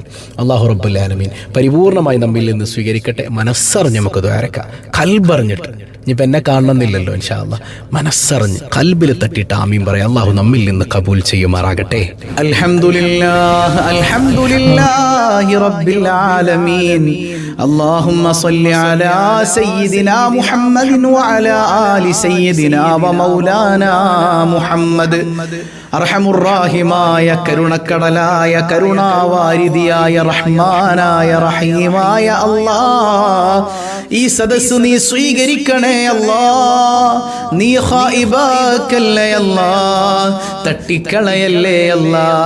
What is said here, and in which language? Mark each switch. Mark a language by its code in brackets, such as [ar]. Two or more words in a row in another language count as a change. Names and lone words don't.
[ar] الله رب العالمين [ml] പരിപൂർണമായി നമ്മിൽ നിന്ന് സ്വീകരിക്കട്ടെ. മനസ്സറിഞ്ഞ് നമുക്ക് ദ്വാരക്കാം, കൽബറിഞ്ഞിട്ട്. ഇനിയിപ്പോൾ എന്നെ കാണണമെന്നില്ലല്ലോ, [ar] إن شاء الله [ml] മനസ്സറിഞ്ഞ് കൽബിൽ തട്ടിയിട്ട് ആമീൻ പറയാം. അള്ളാഹു നമ്മിൽ നിന്ന് കബൂൽ ചെയ്യുമാറാകട്ടെ. [ar] الحمد لله الحمد لله رب العالمين. اللهم صل على سيدنا محمد وعلى آل سيدنا ومولانا محمد. [ml] അർഹമുറാഹിമായ കരുണക്കടലായ കരുണാവാരിധിയായ റഹ്മാനായ റഹീമായ അല്ലാഹ്, ഈ സദസ്സ് നീ സ്വീകരിക്കണേ അല്ലാഹ്. നീ ഖായിബാക്കല്ലേ അല്ലാഹ്, തട്ടിക്കളയല്ലേ അല്ലാഹ്.